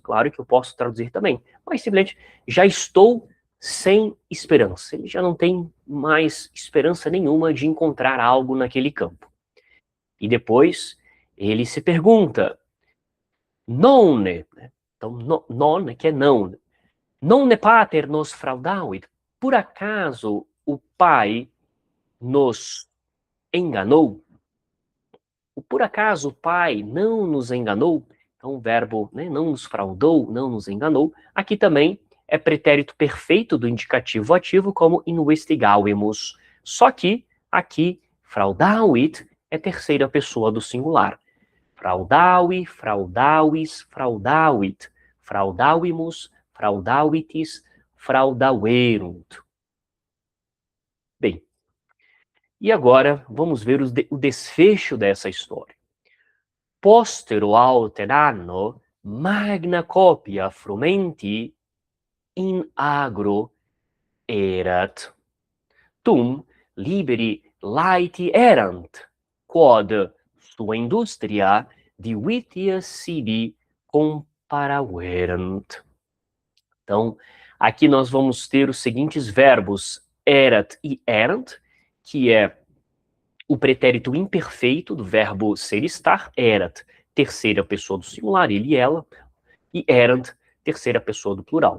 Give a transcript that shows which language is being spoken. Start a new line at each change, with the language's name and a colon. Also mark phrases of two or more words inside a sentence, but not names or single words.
Portuguese: Claro que eu posso traduzir também, mas simplesmente já estou sem esperança. Ele já não tem mais esperança nenhuma de encontrar algo naquele campo. E depois ele se pergunta, non, né? Então, non, que é não.
Latin: Non ne pater nos fraudavit.
Portuguese: Por acaso o pai nos enganou? Por acaso o pai não nos enganou? Então o verbo, né, não nos fraudou, não nos enganou. Aqui também é pretérito perfeito do indicativo ativo, como investigavemus. Só que aqui, fraudavit é terceira pessoa do singular.
Latin: Fraudavi, fraudauis, fraudavit. Fraudavimus, fraudavitis, fraudaverunt.
Portuguese: Bem, e agora vamos ver o desfecho dessa história.
Latin: Postero alter anno, magna copia frumenti in agro erat. Tum liberi laeti erant, quod sua industria divitia sibi comparaverant.
Portuguese: Então, aqui nós vamos ter os seguintes verbos, erat e erant, que é o pretérito imperfeito do verbo ser e estar, erat, terceira pessoa do singular, ele e ela, e erant, terceira pessoa do plural.